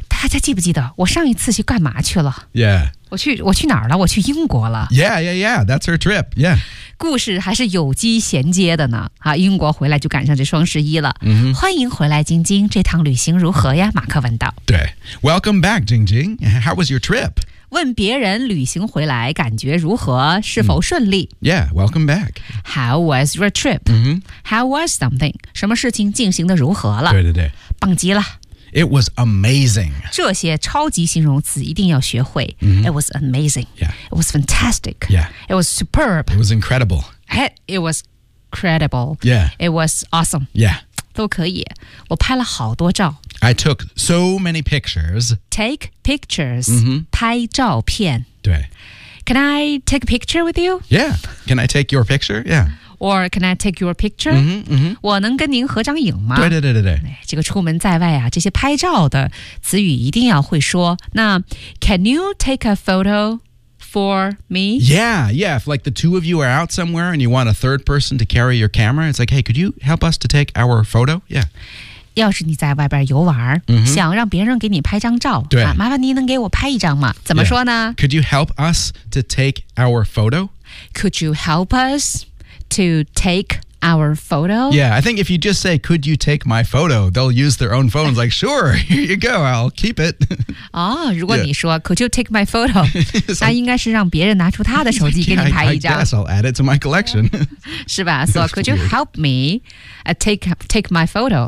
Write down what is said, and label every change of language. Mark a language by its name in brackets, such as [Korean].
[Chinese] 大家记不记得我上一次去干嘛去了 [English] ？Yeah. [Chinese] 我去哪儿了？我去英国了。 [English] Yeah. That's her trip. Yeah. [Chinese] 故事还是有机衔接的呢、啊、英国回来就赶上这双十一了、 mm-hmm. 欢迎回来晶晶这趟旅行如何呀马克问道 [English] 对 Welcome back 晶晶 How was your trip? [Chinese] 问别人旅行回来感觉如何是否顺利、mm-hmm. [English] Yeah, welcome back How was your trip?、 Mm-hmm. How was something? [Chinese] 什么事情进行的如何了对棒极了 [English] It was amazing. [Chinese] 这些超级形容词一定要学会。 Mm-hmm. [English] It was amazing. Yeah. It was fantastic. Yeah. It was superb. It was incredible. It was credible. Yeah. It was awesome. Yeah. [Chinese] 都可以。我拍了好多照。 [English] I took so many pictures. Take pictures. Mm-hmm. [Chinese] 拍照片。对。 [English] Can I take a picture with you? Yeah. Can I take your picture? Yeah. Or can I take your picture? Mm-hmm, mm-hmm. [Chinese] 我能跟您合张影吗？对。这个出门在外啊，这些拍照的词语一定要会说。 [English] 那 can you take a photo for me? Yeah. If like the two of you are out somewhere and you want a third person to carry your camera, it's like, hey, could you help us to take our photo? Yeah. [Chinese] 要是你在外边游玩、 mm-hmm. 想让别人给你拍张照对、啊、麻烦您能给我拍一张吗？怎么说呢、yeah. [English] Could you help us to take our photo? Could you help us? To take our photo? Yeah, I think if you just say, could you take my photo? They'll use their own phones like, sure, here you go, I'll keep it. Oh, [Chinese] 如果你说、 [English] yeah. could you take my photo? [Chinese] 那应该是让别人拿出他的手机给你拍一张。 [English] Yeah, I guess I'll add it to my collection. [Chinese] 是吧 [English] So could you help me take my photo?